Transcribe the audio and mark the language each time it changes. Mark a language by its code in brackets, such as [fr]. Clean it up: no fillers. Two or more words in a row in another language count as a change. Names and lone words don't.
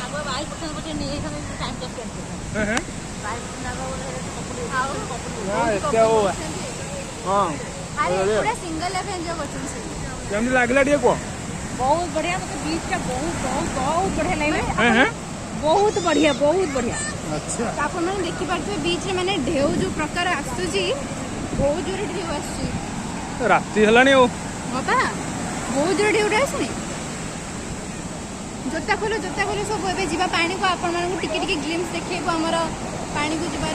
[or] ନା ଏତେ ଆଉ ହଁ ପୁରା [en] single life enjoy [or] କରୁଛନ୍ତି। କେମିତି ଲାଗିଲା ଟିକେ କୁହ? [hi] बहुत बढ़िया मतलब बीच का बहुत बहुत बहुत बढ़िया लगला बहुत बढ़िया [or] ଆଚ୍ଛା ତ ଆପଣମାନେ ଦେଖିପାରୁଥିବେ ବିଚ୍ରେ ମାନେ ଢେଉ ଯେଉଁ ପ୍ରକାର ଆସୁଛି, ବହୁତ ଜୋରରେ ଢେଉ ଆସୁଛି। ରାତି ହେଲାଣି ଆଉ ହଁ ପା ବହୁତ ଜୋରରେ ଢେଉଟା ଆସୁନି। ଜୋତା ଖୋଲ ସବୁ ଏବେ ଯିବା ପାଣିକୁ। ଆପଣମାନଙ୍କୁ ଟିକେ ଟିକେ ଗ୍ଲିମ୍ସ ଦେଖେଇବୁ ଆମର ପାଣିକୁ ଯିବାର।